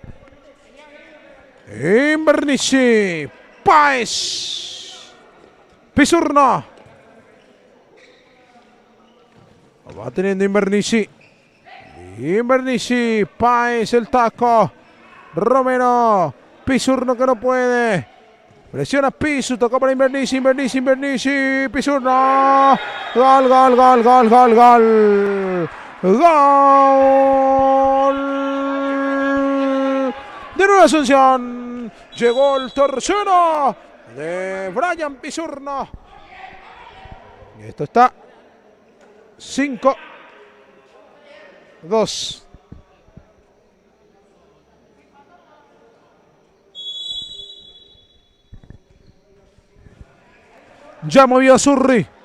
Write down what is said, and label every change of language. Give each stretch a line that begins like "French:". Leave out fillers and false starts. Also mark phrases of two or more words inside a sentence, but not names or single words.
Spanish: Invernizzi, Páez, Pisurno. Va teniendo Invernizzi. Invernizzi, Páez, el taco. Romero, Pisurno que no puede. Presiona Pisu, tocó para Invernizzi, Invernizzi, Pisurno. Gol, gol, gol, gol, gol, gol. Gol de Nueva Asunción. Llegó el tercero de Brian Pisurno. Y esto está 5-2. Ya movió a Zurri.